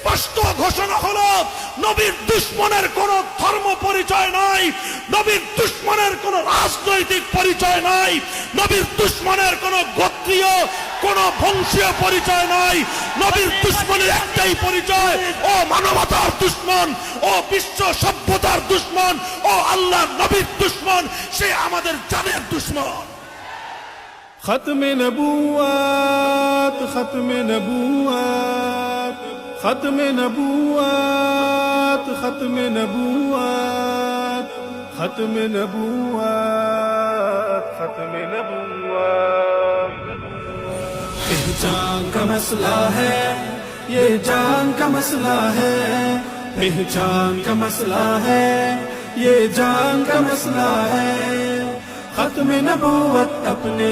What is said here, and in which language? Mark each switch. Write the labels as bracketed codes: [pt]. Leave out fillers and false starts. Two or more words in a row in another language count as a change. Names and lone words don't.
[bn] স্পষ্ট ঘোষণা হলো, নবীর দুশমনের কোনো ধর্ম পরিচয় নাই, নবীর দুশমনের কোনো রাজনৈতিক পরিচয় নাই, নবীর দুশমনের কোনো গোত্রীয় কোনো বংশীয় পরিচয় নাই। নবীর দুশমনের একটাই পরিচয়, ও মানবতার দুশমন, ও বিশ্ব সভ্যতার দুশমন, ও আল্লাহর নবীর দুশমন, সে আমাদের জানের দুশমন। [ur] ختم نبوات ختم نبوات ختم نبوات ختم نبوات ختم نبوات ختم نبوات پہچان کا مسئلہ ہے یہ جان کا مسئلہ ہے پہچان کا مسئلہ ہے یہ جان کا مسئلہ ہے ختم نبوت اپنے